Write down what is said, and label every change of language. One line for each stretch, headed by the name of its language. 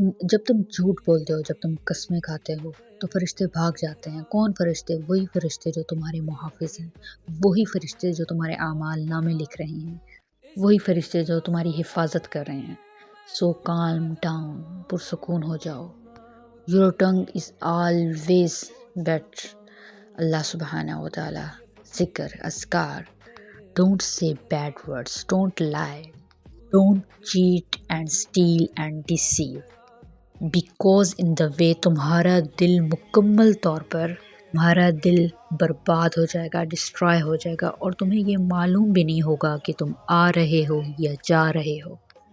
Urdu: جب تم جھوٹ بولتے ہو، جب تم قسمیں کھاتے ہو تو فرشتے بھاگ جاتے ہیں۔ کون فرشتے؟ وہی فرشتے جو تمہارے محافظ ہیں، وہی فرشتے جو تمہارے اعمال نامے لکھ رہے ہیں، وہی فرشتے جو تمہاری حفاظت کر رہے ہیں۔
English: so calm down,
Urdu: پرسکون ہو جاؤ۔
English: Your tongue is always better.
Urdu: اللہ سبحانہ و تعالی، ذکر، اذکار.
English: Don't say bad words. Don't lie. Don't cheat and steal and deceive. Because in the way
Urdu: تمہارا دل مکمل طور پر، تمہارا دل برباد ہو جائے گا، ڈسٹرائے ہو جائے گا، اور تمہیں یہ معلوم بھی نہیں ہوگا کہ تم آ رہے ہو یا جا رہے ہو۔